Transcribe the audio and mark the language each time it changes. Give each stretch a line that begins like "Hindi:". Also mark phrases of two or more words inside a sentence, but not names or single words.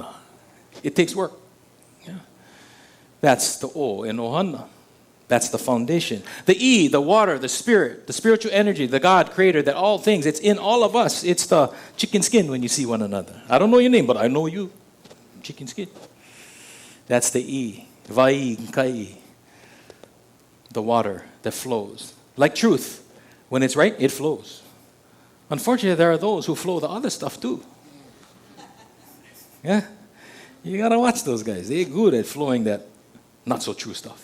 English: It takes work. Yeah. That's the o in ohana. That's the foundation. The E, the water, the spirit, the spiritual energy, the God creator, that all things, it's in all of us. It's the chicken skin when you see one another. I don't know your name, but I know you. Chicken skin. That's the E.
Hawaiian: Vai, kai.
English: The water that flows. Like truth. When it's right, it flows. Unfortunately, there are those who flow the other stuff too. Yeah? You gotta watch those guys. They're good at flowing that not so true stuff.